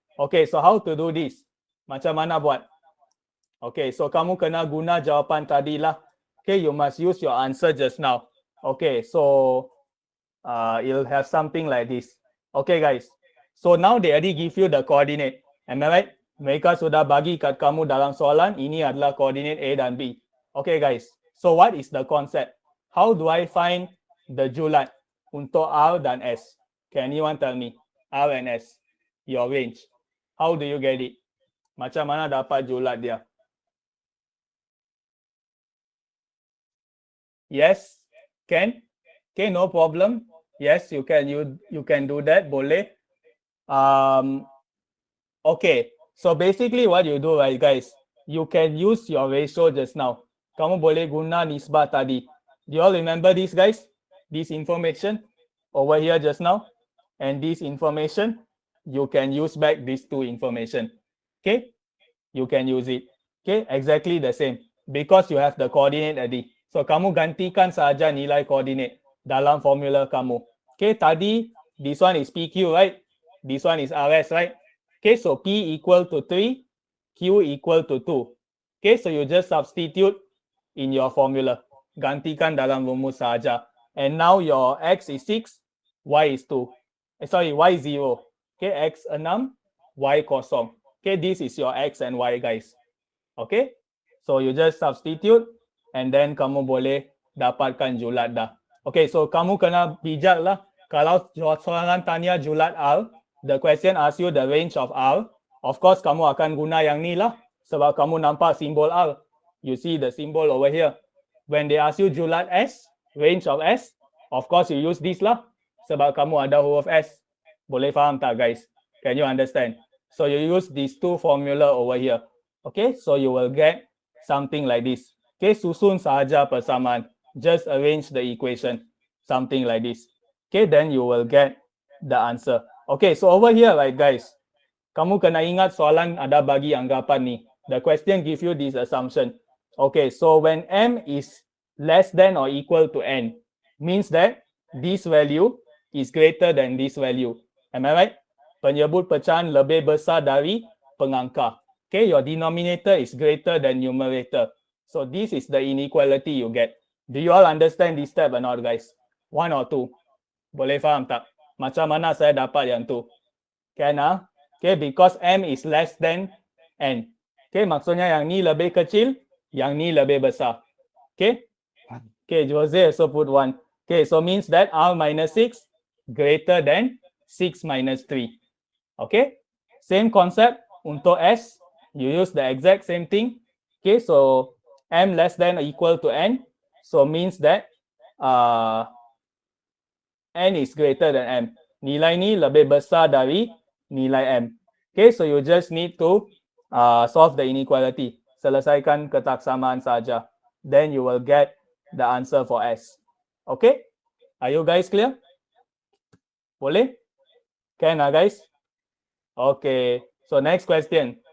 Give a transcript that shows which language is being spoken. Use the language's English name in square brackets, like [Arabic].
[English] Okay, so how to do this? [Malay] Macam mana buat? Okay, so kamu kena guna jawapan tadi lah. [English] Okay, you must use your answer just now. Okay, so you'll have something like this. Okay guys, so now they already give you the coordinate. Am I right? [Malay] Mereka sudah bagi kat kamu dalam soalan, ini adalah coordinate A dan B. [English] Okay guys, so what is the concept? How do I find the julat untuk R dan S? Can anyone tell me? R and S, your range. How do you get it? [Malay] Macam mana dapat julat dia? [English] Yes, can? Okay, no problem. Yes, you can do that. Boleh. Okay, so basically what you do, right, guys? You can use your ratio just now. [Malay] Kamu boleh guna nisbah tadi. [English] Do you all remember this, guys? This information over here just now, and this information, you can use back these two information. Okay, you can use it. Okay, exactly the same because you have the coordinate tadi. [Malay] So kamu gantikan saja nilai coordinate dalam formula kamu. [English] Okay, tadi this one is PQ, right? This one is RS, right? Okay, so P equal to 3, Q equal to 2. Okay, so you just substitute in your formula. [Malay] Gantikan dalam rumus sahaja. [English] And now your X is 6, Y is 2. Sorry, Y is 0. [Malay] Okay, X 6, Y kosong. [English] Okay, this is your X and Y, guys. Okay, so you just substitute and then [Malay] kamu boleh dapatkan julat dah. Okay, so kamu kena bijak lah. Kalau soalan tanya julat R, [English] the question asks you the range of R. [Malay] Of course, kamu akan guna yang ni lah. Sebab kamu nampak simbol R. [English] You see the symbol over here. When they ask you julat S, range of S, of course you use this lah. [Malay] Sebab kamu ada huruf S. Boleh faham tak, guys? [English] Can you understand? So you use these two formula over here. Okay, so you will get something like this. [Malay] Okay, susun sahaja persamaan. [English] Just arrange the equation. Something like this. Okay, then you will get the answer. Okay, so over here, right, guys, [Malay] kamu kena ingat soalan ada bagi anggapan ni. [English] The question give you this assumption. Okay, so when M is less than or equal to N, means that this value is greater than this value. Am I right? [Malay] Penyebut pecahan lebih besar dari pengangka. [English] Okay, your denominator is greater than numerator. So this is the inequality you get. Do you all understand this step or not, guys? [Malay] 1 or 2? Boleh faham tak? Macam mana saya dapat yang tu? [English] Can ah? Okay, because M is less than N. [Malay] Okay, maksudnya yang ni lebih kecil, yang ni lebih besar. [English] Okay? Okay, Jose also put 1. Okay, so means that R minus 6 greater than 6 minus 3. Okay? Same concept untuk S. You use the exact same thing. Okay, so M less than or equal to N. So means that N is greater than M. [Malay] Nilai ni lebih besar dari nilai M. [English] Okay, so you just need to solve the inequality. [Malay] Selesaikan ketaksamaan saja. [English] Then you will get the answer for S. Okay? Are you guys clear? [Malay] Boleh? [English] Can guys? Okay. So next question.